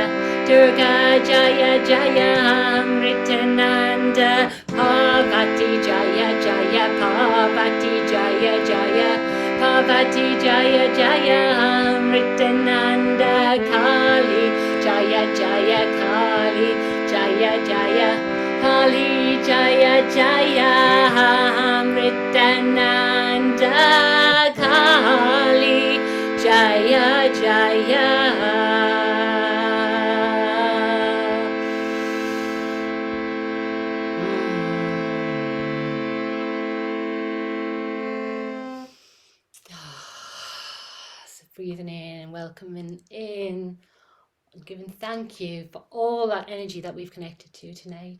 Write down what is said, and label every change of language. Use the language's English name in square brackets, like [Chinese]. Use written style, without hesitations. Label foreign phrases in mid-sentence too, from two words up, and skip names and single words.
[Sanskrit] दुर्गा जय जय, अमृतानन्द, पार्वती जय जय, पार्वती जय जय, पार्वती जय जय, अमृतानन्द, काली जय जय, काली जय जय, काली जय जय, अमृतानन्द, काली जय जय. [English] So breathing in and welcoming in and giving thank you for all that energy that we've connected to tonight.